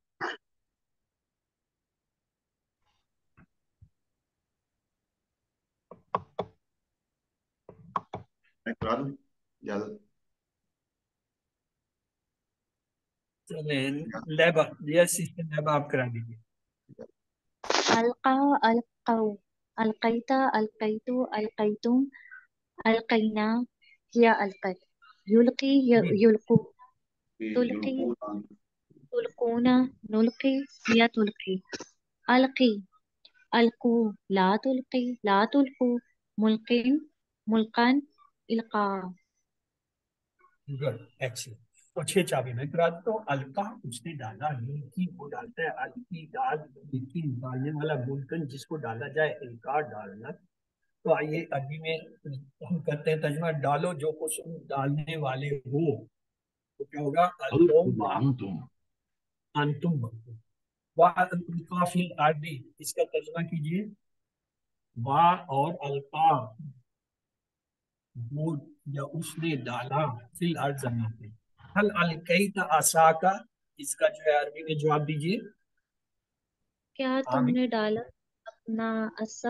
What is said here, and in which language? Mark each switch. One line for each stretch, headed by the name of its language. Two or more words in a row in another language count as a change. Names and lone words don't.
Urdu: میں کرا دوں اجازت؟ چلیں لیبا، یس لیبا آپ کرا دیجیے۔
Arabic: القا، القو، القیتا، القیتو، القیتم، القینا، یا القت، یلقی، یلقو، تلقی، تلقونا، نلقی، یا تلقی، القی، القو، لا تلقی، لا تلقو، ملقین، ملقن، القا۔
English: Good, excellent.
Urdu: تو چھ چابی میں کرا دیتا ہوں۔ القا اس نے ڈالا، ملکی وہ ڈالتا ہے، الکی ڈال، ملکی ڈالنے والا، ملکن جس کو ڈالا جائے، القا ڈالنا۔ تو آئیے عربی میں ہم کرتے ہیں ترجمہ، ڈالو جو کچھ ڈالنے والے ہو، تو کیا ہوگا؟
Arabic: القوا انتم، انتم، وَأَلْقَا فِي الْأَرْضِ،
Urdu: اس کا ترجمہ کیجئے، وا اور القا وہ یا اس نے ڈالا،
Arabic: فی الارض
Urdu: زمین پہ۔
Arabic: هل القیت عصاک،
Urdu: اس کا جو ہے عربی میں جواب دیجئے۔ کیا تم نے ڈالا اپنا عصا؟